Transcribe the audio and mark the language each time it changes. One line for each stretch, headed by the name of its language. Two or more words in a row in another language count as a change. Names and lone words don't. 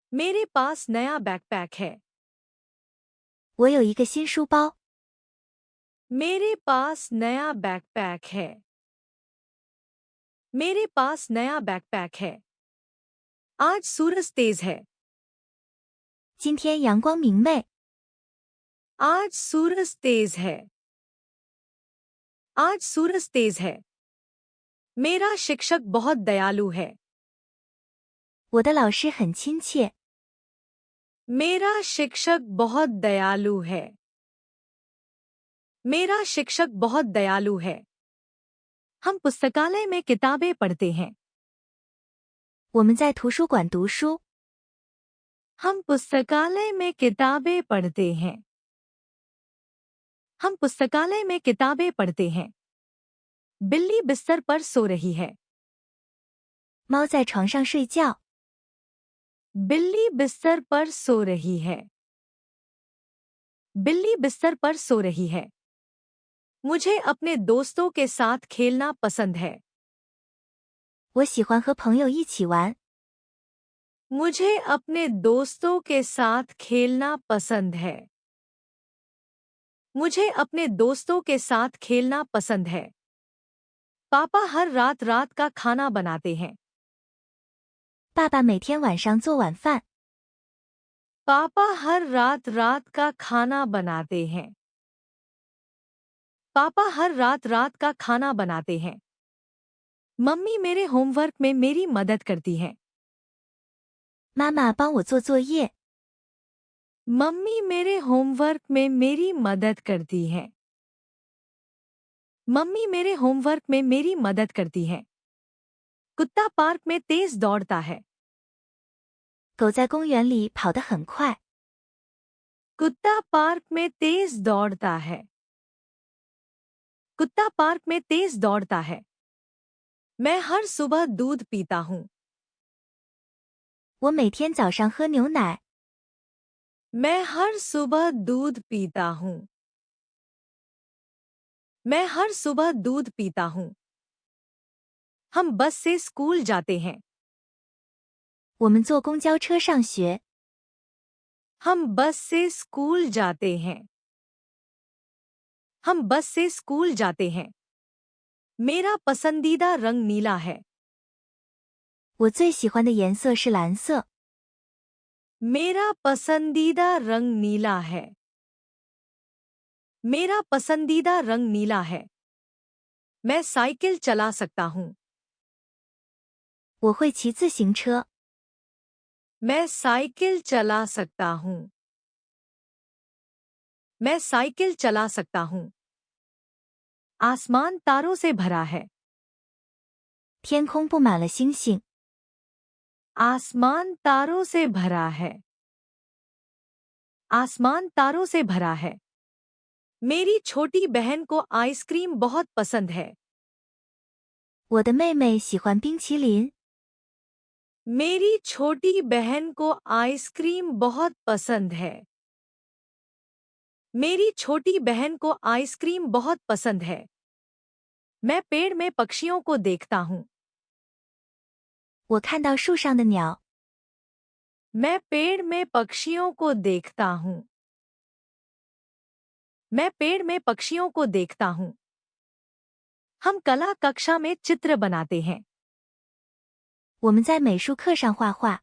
Hindi: मेरे पास नया बैकपैक है।
Chinese: 我有一个新书包。
Hindi: मेरे पास नया बैकपैक है। मेरे पास नया बैकपैक है। आज सूरज तेज है।
Chinese: 今天阳光明媚。
Hindi: आज सूरज तेज है। आज सूरज तेज है। मेरा शिक्षक बहुत दयालु है।
Chinese: 我的老师很亲切。
Hindi: मेरा शिक्षक बहुत दयालु है। मेरा शिक्षक बहुत दयालु है। हम पुस्तकालय में किताबें पढ़ते हैं।
Chinese: 我们在图书馆读书。
Hindi: हम पुस्तकालय में किताबें पढ़ते हैं। हम पुस्तकालय में किताबें पढ़ते हैं। बिल्ली बिस्तर पर सो रही है।
Chinese: 猫在床上睡觉。
Hindi: बिल्ली बिस्तर पर सो रही है। बिल्ली बिस्तर पर सो रही है। मुझे अपने दोस्तों के साथ खेलना पसंद है।
Chinese: 我喜欢和朋友一起玩。
Hindi: मुझे अपने दोस्तों के साथ खेलना पसंद है। मुझे अपने दोस्तों के साथ खेलना पसंद है। पापा हर रात रात का खाना बनाते हैं।
Chinese: 爸爸每天晚上做晚饭。
Hindi: पापा हर रात रात का खाना बनाते हैं। पापा हर रात रात का खाना बनाते हैं। मम्मी मेरे होमवर्क में मेरी मदद करती हैं।
Chinese: 妈妈帮我做作业。
Hindi: मम्मी मेरे होमवर्क में मेरी मदद करती हैं। मम्मी मेरे होमवर्क में मेरी मदद करती हैं। कुत्ता पार्क में तेज दौड़ता है।
Chinese: 狗在公园里跑得很快。
Hindi: कुत्ता पार्क में तेज दौड़ता है। कुत्ता पार्क में तेज दौड़ता है। मैं हर सुबह दूध पीता हूँ।
Chinese: 我每天早上喝牛奶。
Hindi: मैं हर सुबह दूध पीता हूँ। मैं हर सुबह दूध पीता हूँ। हम बस से स्कूल जाते हैं।
Chinese: 我们坐公交车上学。
Hindi: हम बस से स्कूल जाते हैं। हम बस से स्कूल जाते हैं। मेरा पसंदीदा रंग नीला है।
Chinese: 我最喜欢的颜色是蓝色。
Hindi: मेरा पसंदीदा रंग नीला है। मेरा पसंदीदा रंग नीला है। मैं साइकिल चला सकता हूँ।
Chinese: 我会骑自行车。
Hindi: मैं साइकिल चला सकता हूँ। मैं साइकिल चला सकता हूँ। आसमान तारों से भरा है।
Chinese: 天空布满了星星。
Hindi: आसमान तारों से भरा है। आसमान तारों से भरा है। मेरी छोटी बहन को आइसक्रीम बहुत पसंद है।
Chinese: 我的妹妹喜欢冰淇淋。
Hindi: मेरी छोटी बहन को आइसक्रीम बहुत पसंद है। मेरी छोटी बहन को आइसक्रीम बहुत पसंद है। मैं पेड़ में पक्षियों को देखता हूँ।
Chinese: 我看到树上的鸟。
Hindi: मैं पेड़ में पक्षियों को देखता हूँ। मैं पेड़ में पक्षियों को देखता हूँ। हम कला कक्षा में चित्र बनाते हैं।
Chinese: 我们在美术课上画画。